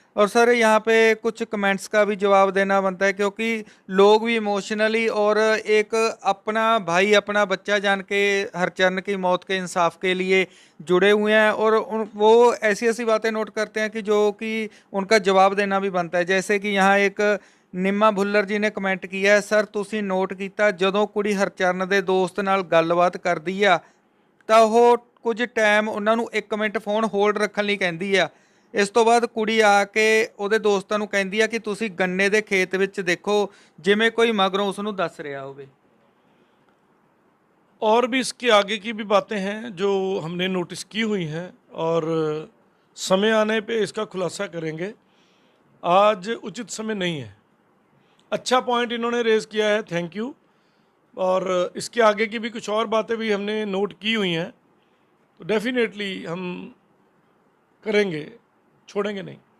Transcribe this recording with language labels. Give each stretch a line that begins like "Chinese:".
Hindi: और सर यहाँ पे कुछ कमेंट्स का भी जवाब देना बनता है क्योंकि लोग भी इमोशनली और एक अपना भाई अपना बच्चा जान के हरचरण की मौत के इंसाफ के लिए जुड़े हुए हैं और वो ऐसी ऐसी बातें नोट करते हैं कि जो कि उनका जवाब देना भी बनता है। जैसे कि यहाँ एक निम्मा भुल्लर जी ने कमेंट किया है, सर तुसी नोट किया
Punjabi: ਜਦੋਂ ਕੁੜੀ ਹਰਚਰਨ ਦੇ ਦੋਸਤ ਨਾਲ ਗੱਲਬਾਤ ਕਰਦੀ ਆ ਤਾਂ ਉਹ ਕੁਝ ਟਾਈਮ ਉਹਨਾਂ ਨੂੰ 1 ਮਿੰਟ ਫੋਨ ਹੋਲਡ ਰੱਖਣ ਲਈ ਕਹਿੰਦੀ ਆ। ਇਸ ਤੋਂ ਬਾਅਦ ਕੁੜੀ ਆ ਕੇ ਉਹਦੇ ਦੋਸਤਾਂ ਨੂੰ ਕਹਿੰਦੀ ਆ ਕਿ ਤੁਸੀਂ ਗੰਨੇ ਦੇ ਖੇਤ ਵਿੱਚ ਦੇਖੋ ਜਿਵੇਂ ਕੋਈ ਮਗਰੋਂ ਉਸ ਨੂੰ ਦੱਸ ਰਿਹਾ ਹੋਵੇ।
Hindi: और भी इसके आगे की भी बातें हैं जो हमने नोटिस की हुई हैं और समय आने पे इसका खुलासा करेंगे। आज उचित समय नहीं है। अच्छा पॉइंट इन्होंने रेज़ किया है, थैंक यू। और इसके आगे की भी कुछ और बातें भी हमने नोट की हुई हैं, तो डेफिनेटली हम करेंगे, छोड़ेंगे नहीं।